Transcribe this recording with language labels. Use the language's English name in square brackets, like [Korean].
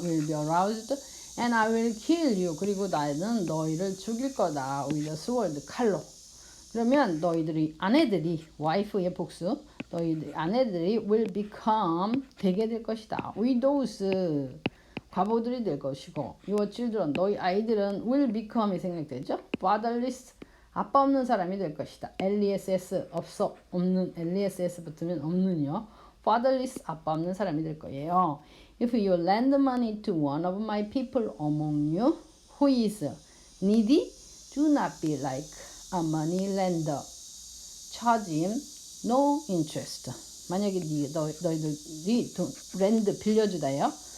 [English] will be aroused and I will kill you. [Korean] 그리고 나는 너희를 죽일 거다. [English] with a sword, 칼로. [Korean] 그러면 너희들이 아내들이, wife의 복수, 너희들 아내들이 [English] will become, [Korean] 되게 될 것이다. widows, 과부들이 될 것이고, [English] your children, [Korean] 너희 아이들은 [English] will become이 [Korean] 생각되죠. fatherless, 아빠 없는 사람이 될 것이다. less, 없는, less 붙으면 없는요. fatherless, 아빠 없는 사람이 될 거예요. [English] If you lend money to one of my people among you who is needy, do not be like a money lender. Charge him no interest. [Korean] 만약에 너희들이 lend, 빌려주다요.